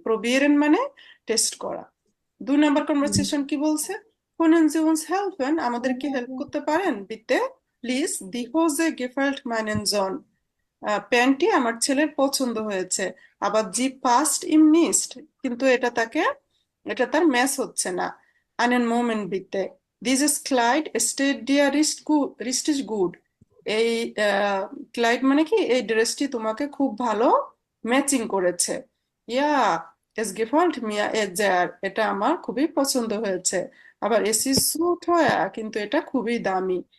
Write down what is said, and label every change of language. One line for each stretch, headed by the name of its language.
Bangla: probieren মানে test করা। 2 number conversation কি বলছে?
German: Können Sie uns helfen?
Bangla: আমাদেরকে হেল্প করতে পারেন?
German: bitte প্লিজ, die Hose gefällt meinen Sohn,
Bangla: প্যান্টটি আমার ছেলের পছন্দ হয়েছে। আবার
German: জি পাস্ট ইম নিস্ট,
Bangla: কিন্তু এটা তার ম্যাচ হচ্ছে না।
German: einen Moment bitte, dieses Kleid steht dir richtig gut,
Bangla: এই ক্লাইড মানে কি? এই ড্রেসটি তোমাকে খুব ভালো ম্যাচিং করেছে। ইয়া,
German: es gefällt mir sehr,
Bangla: এটা আমার খুবই পছন্দ হয়েছে। আবার
German: es ist so teuer,
Bangla: কিন্তু এটা খুবই দামি।